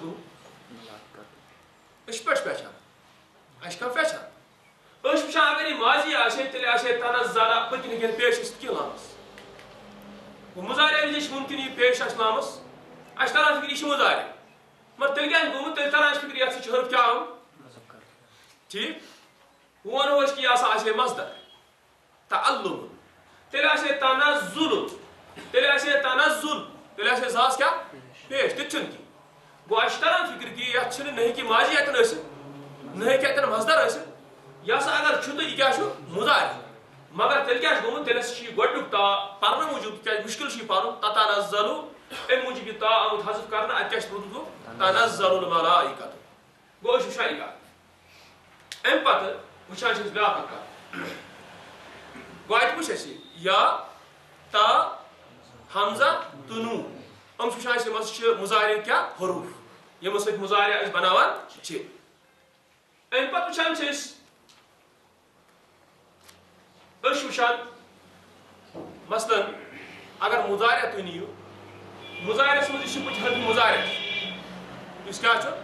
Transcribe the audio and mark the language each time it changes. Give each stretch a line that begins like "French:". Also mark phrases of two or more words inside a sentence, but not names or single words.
Kashmiri: گوٚمُت أسۍ چھِ پٲٹھۍ پہچان اَسہِ چھِ کانٛہہ پہچان أسۍ وٕچھان اگر یہِ ماضی آسہِ ہے تیٚلہِ آسہِ ہے تنزل پٔتکِنۍ ہیٚکہِ پیش ٲسِتھ کینٛہہ لامس گوٚو مُضارع وِزِ چھِ مُمکِن یہِ پیش آسہِ لامس اَسہِ تران فکرِ یہِ چھُ مُضارع مگر تیٚلہِ کیٛاہ آسہِ گوٚمُت تیٚلہِ تران اَسہِ فکرِ یتھ سۭتۍ چھُ حرف کیٛاہ آمُت ٹھیٖک وۄنۍ ونو أسۍ کہِ یہِ ہسا آسہِ ہے مصدر تعلم تیٚلہِ آسہِ ہے تنزل تیٚلہِ آسہِ ہے تنزل تیٚلہِ آسہِ ہے زٕ کیٛاہ پیش تہِ چھُنہٕ کینٛہہ گوٚو اَسہِ چھِ تران فکرِ کہِ یتھ چھُنہٕ نہ ہیٚکہِ ماضی اتٮ۪ن ٲسِتھ نہ ہیٚکہِ اتٮ۪ن مصدر ٲسِتھ یہِ ہسا اگر چھُ تہٕ یہِ کیٛاہ چھُ مُضارع مگر تیل کیا گومت تیل گۄڈنیُک تا پرنہٕ موٗجوٗب کیٛازِ مُشکِل چھُ یہِ پرُن تتنزلُ اَمہِ موٗجوٗب یہِ تا آمُت حذف کرنہٕ اَتہِ کیٛاہ چھُ روٗدمُت
Arabic: تنزل الملائکۃ
Kashmiri: گوٚو أسۍ وٕچھان یہِ کتھ اَمہِ پتہٕ وٕچھان چھِ أسۍ بیٛاکھ اکھ کتھ گوٚو اَتہِ وٕچھ اَسہِ یا تا حمزہ تہٕ نوٗن یِم چھِ وٕچھان أسۍ یِم ہسا چھِ مُضارِ کیٛاہ حروٗف یِمو سۭتۍ مُضارِ أسۍ بناوان چھِ اَمہِ پتہٕ وٕچھان چھِ أسۍ وٕچھان مثلاً اگر مُضارِ تُہۍ نِیِو مُضارِیَس منٛز یُس چھُ بٕتھِ حرفِ مُضارِ یُس کیٛاہ چھُ